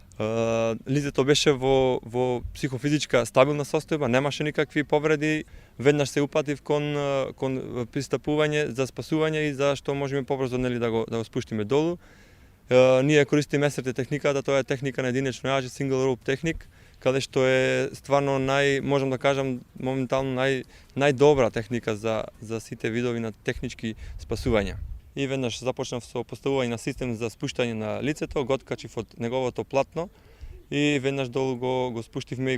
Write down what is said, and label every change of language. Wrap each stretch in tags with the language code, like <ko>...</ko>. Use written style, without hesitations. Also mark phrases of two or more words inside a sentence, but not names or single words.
<mk>Лицето беше во психофизичка стабилна состојба, немаше никакви повреди. Веднаш се упатив кон пристапување за спасување и за што можеме побрзо да го спуштиме долу. Ние користиме</mk> <en>SRT техниката,</en> <mk>тоа е техника на единечно јаже,</mk> <en>single rope техник,</en> <mk>каде што е стварно можам да кажам моментално најдобра техника за сите видови на технички спасувања. И веднаш започнав со поставување на систем за спуштање на лицето, го откачив од неговото платно и веднаш долу го спуштивме.</mk>